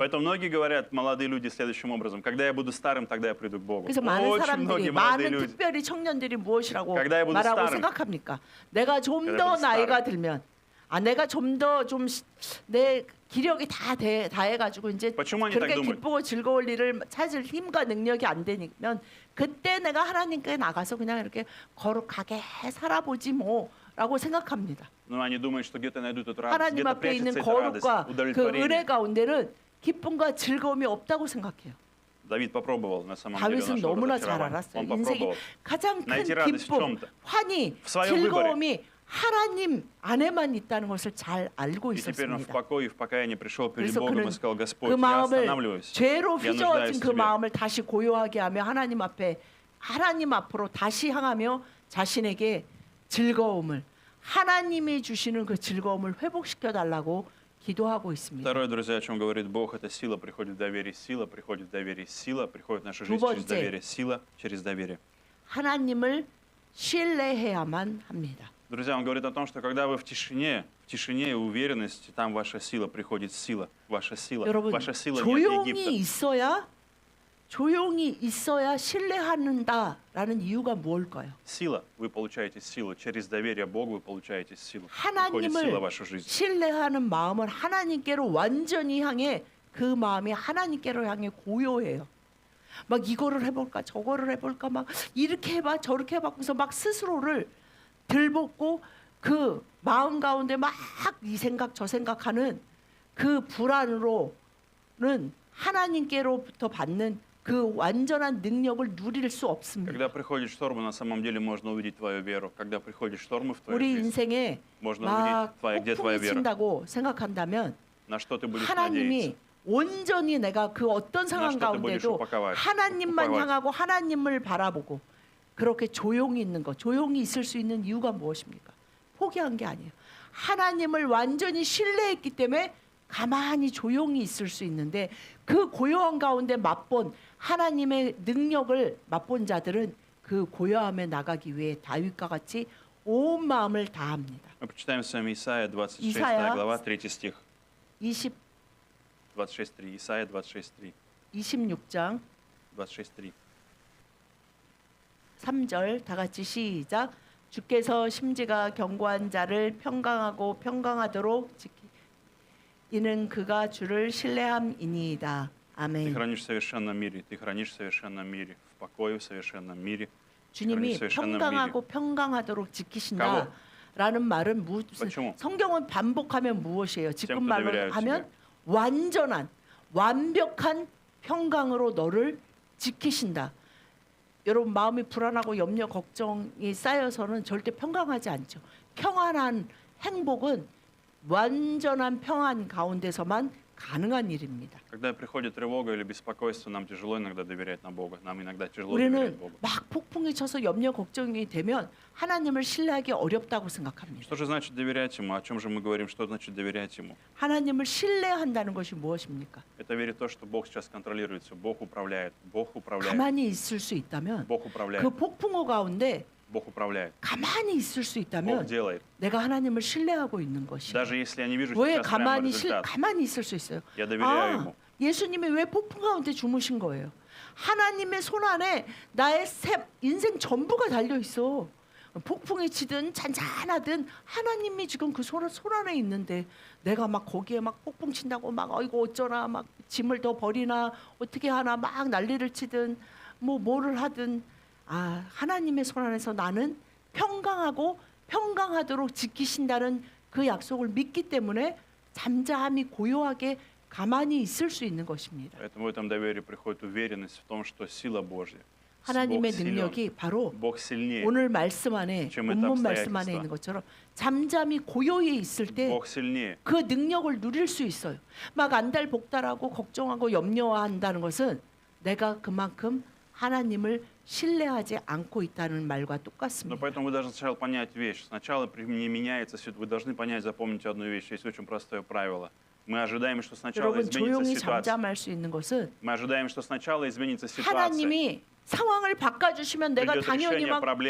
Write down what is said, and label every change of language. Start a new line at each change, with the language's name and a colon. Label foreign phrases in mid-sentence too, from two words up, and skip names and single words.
Russian: поэтому многие говорят, молодые люди, следующим образом, когда я буду старым, тогда я приду к Богу.
Korean: 그래서 많은
Russian: Очень
Korean: 사람들이
Russian: многие молодые
Korean: 많은
Russian: люди.
Korean: 특별히 청년들이 무엇이라고
Russian: когда я буду
Korean: 말하고
Russian: старым,
Korean: 생각합니까? 내가 좀
Russian: когда я
Korean: 더
Russian: буду
Korean: 나이가
Russian: старым,
Korean: 들면 내가 좀 더 좀 내 기력이 다 해가지고 이제
Russian: Почему они так
Korean: 그렇게
Russian: думают?
Korean: 기쁘고 즐거울 일을 찾을 힘과 능력이 안 되면 그때 내가 하나님께 나가서 그냥 이렇게 거룩하게 살아보지 뭐라고 생각합니다.
Russian: Но они думают, что где-то найдут эту радость,
Korean: 하나님
Russian: где-то
Korean: 앞에 있는
Russian: прячется эта радость,
Korean: 거룩과 그
Russian: удовлетворение.
Korean: 은혜 가운데는 기쁨과 즐거움이 없다고 생각해요.
Russian: Давид попробовал на самом деле
Korean: 다윗은
Russian: нашего
Korean: 너무나 잘
Russian: разочарования.
Korean: 알았어요.
Russian: Он
Korean: 인생의
Russian: попробовал.
Korean: 가장 큰
Russian: найти радость в
Korean: 기쁨,
Russian: чем-то.
Korean: 환희,
Russian: В своем
Korean: 즐거움이 하나님 안에만 있다는 것을 잘 알고
Russian: И теперь он в
Korean: 있었습니다.
Russian: покое и в покаянии пришел перед
Korean: 그래서
Russian: Богом
Korean: 그는
Russian: и сказал, Господь,
Korean: 그
Russian: я
Korean: 마음을
Russian: останавливаюсь.
Korean: 죄로
Russian: Я нуждаюсь
Korean: 휘저어진
Russian: в
Korean: 그
Russian: тебе.
Korean: 마음을 다시 고요하게 하며 하나님 앞으로 다시 향하며 자신에게 즐거움을 하나님이 주시는 그 즐거움을 회복시켜 달라고 기도하고 있습니다.
Russian: Второе, друзья, о чем говорит Бог, это сила, приходит в доверие, сила, приходит в доверие, сила, приходит в нашу
Korean: 두
Russian: жизнь через
Korean: 번째.
Russian: доверие, сила через доверие.
Korean: 하나님을 신뢰해야만 합니다.
Russian: Друзья, он говорит о том, что когда вы в тишине и уверенности, там ваша сила, приходит сила, ваша сила.
Korean: 여러분
Russian: Ваша сила нет Египта.
Korean: 조용히 있어야 신뢰한다라는 이유가 뭘까요?
Russian: Сила, вы получаете силу. Через доверие Богу вы получаете силу. Приходит
Korean: 하나님을
Russian: сила в вашу жизнь.
Korean: 신뢰하는 마음은 하나님께로 완전히 향해 그 마음이 하나님께로 향해 고요해요. 막 이거를 해볼까 저거를 해볼까 막 이렇게 해봐 저렇게 해봐 그래서 막 스스로를 들볶고 그 마음 가운데 막 이 생각 저 생각하는 그 불안으로는 하나님께로부터 받는 그 완전한 능력을 누릴 수 없습니다.
Russian: Когда приходит шторм, на самом деле можно увидеть твою веру. Когда приходят штормы в твою
Korean: 우리
Russian: жизнь,
Korean: 인생에
Russian: можно
Korean: 막
Russian: увидеть, где твоя
Korean: 폭풍이
Russian: вера.
Korean: 친다고 생각한다면
Russian: На что ты будешь
Korean: 하나님이
Russian: надеяться.
Korean: 온전히 내가 그 어떤 상황
Russian: что ты будешь
Korean: 가운데도
Russian: уповать.
Korean: 하나님만 향하고 하나님을 바라보고 그렇게 조용히 있는 것, 조용히 있을 수 있는 이유가 무엇입니까? 포기한 게 아니에요. 하나님을 완전히 신뢰했기 때문에 가만히 조용히 있을 수 있는데 그 고요한 가운데 맛본 하나님의 능력을 맛본 자들은 그 고요함에 나가기 위해 다윗과 같이 온 마음을 다합니다.
Russian: Мы почитаем с вами Исаия 26 Исайя. глава, 3 стих. 26:3. Исаия 26:3.
Korean: 26장 26:3. 3절 다 같이 시작. 주께서 심지가 견고한 자를 평강하고 평강하도록 이는 그가 주를 신뢰함이니이다.
Russian: Ты
Korean: 아멘.
Russian: хранишь в совершенном мире, ты хранишь в совершенном мире, в покое в совершенном мире.
Korean: 주님이 평강하고 평강하도록 지키신다라는 말은 무슨
Russian: Почему?
Korean: 성경은 반복하면 무엇이에요? 지금
Russian: Тем, кто
Korean: 말로
Russian: доверяют
Korean: 하면
Russian: тебе.
Korean: 완전한 완벽한 평강으로 너를 지키신다. 여러분 마음이 불안하고 염려 걱정이 쌓여서는 절대 평강하지 않죠. 평안한 행복은 완전한 평안 가운데서만 가능한 일입니다.
Russian: Когда приходит тревога или беспокойство, нам тяжело иногда доверять на Бога. Нам иногда тяжело
Korean: 우리는
Russian: доверять Богу.
Korean: 막 폭풍이 쳐서 염려 걱정이 되면 하나님을 신뢰하기 어렵다고 생각합니다.
Russian: Что же значит доверять Ему? О чем же мы говорим? Что значит доверять Ему?
Korean: 하나님을 신뢰한다는 것이 무엇입니까?
Russian: Это верить в то, что Бог сейчас контролирует все. Бог управляет. Бог управляет.
Korean: 가만히 있을 수 있다면
Russian: Бог управляет.
Korean: 그 폭풍우 가운데
Russian: Бог управляет.
Korean: 가만히 있을 수
Russian: Бог
Korean: 있다면
Russian: делает.
Korean: 내가 하나님을 신뢰하고 있는 것이.
Russian: Даже если я не вижу
Korean: 왜
Russian: сейчас прямо
Korean: 가만히
Russian: результат,
Korean: 가만히 있을 수 있어요?
Russian: я доверяю
Korean: 아,
Russian: Ему.
Korean: 예수님이 왜 폭풍 가운데 주무신 거예요? 하나님의 손 안에 나의 인생 전부가 달려 있어. 폭풍이 치든 잔잔하든 하나님이 지금 그 손 안에 있는데 내가 막 거기에 막 폭풍 친다고 막 이거 어쩌나 막 짐을 더 버리나 어떻게 하나 막 난리를 치든 뭐를 하든 하나님의 손 안에서 나는 평강하고 평강하도록 지키신다는 그 약속을 믿기 때문에 잠잠히 고요하게 가만히 있을 수 있는 것입니다.
Russian: Поэтому в этом доверии приходит уверенность в том, что сила Божья.
Korean: 하나님의
Russian: Бог силен.
Korean: 능력이 바로
Russian: Bог сильнее.
Korean: 오늘 말씀 안에
Russian: чем это
Korean: 본문 말씀
Russian: обстоятельства.
Korean: 안에 있는 것처럼 잠잠히 고요히 있을 때
Russian: Бог сильнее.
Korean: 그 능력을 누릴 수 있어요. 막 안달복달하고 걱정하고 염려한다는 것은 내가 그만큼 하나님을 신뢰하지 않고 있다는 말과
Russian: Но
Korean: 똑같습니다.
Russian: поэтому вы должны сначала понять вещь. Сначала не меняется свет. Вы должны понять, запомните одну вещь. Есть очень простое правило. Мы ожидаем, что сначала
Korean: 여러분
Russian: изменится
Korean: 조용히
Russian: ситуация.
Korean: 잠잠할 수 있는 것은
Russian: Мы ожидаем, что сначала изменится ситуация.
Korean: 하나님이 상황을 바꿔주시면 내가
Russian: придет
Korean: 당연히
Russian: решение
Korean: 막
Russian: проблемы.